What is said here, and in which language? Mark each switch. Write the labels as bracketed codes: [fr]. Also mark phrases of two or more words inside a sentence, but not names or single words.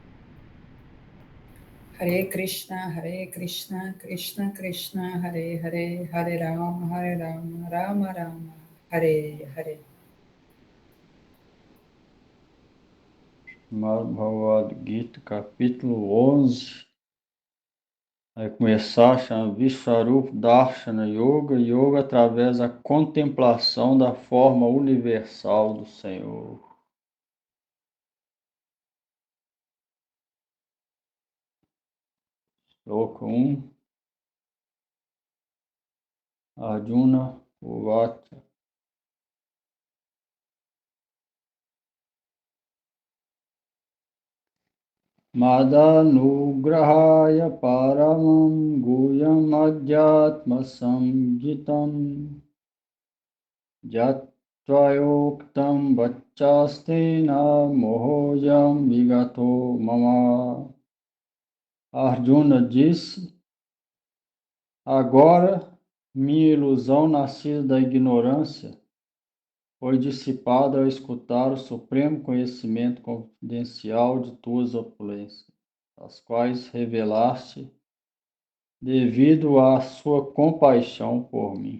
[sa] Hare Krishna, Krishna Krishna, Hare Hare, Hare Rama, Rama Rama, Hare Hare. [pt] Bhagavad Gita, capítulo 11. Vai começar, chama Vishvarupa Darshana Yoga, Yoga através da contemplação da forma universal do Senhor. Shloka 1. [sa] Arjuna Uvacha. Madanugrahaya paramam guyam adhyatma samgitam jatvayoktam vachastena mohojam vigato mama. [pt] Arjuna disse: agora minha ilusão nascida da ignorância foi dissipada ao escutar o supremo conhecimento confidencial de tuas opulências, as quais revelaste devido à sua compaixão por mim.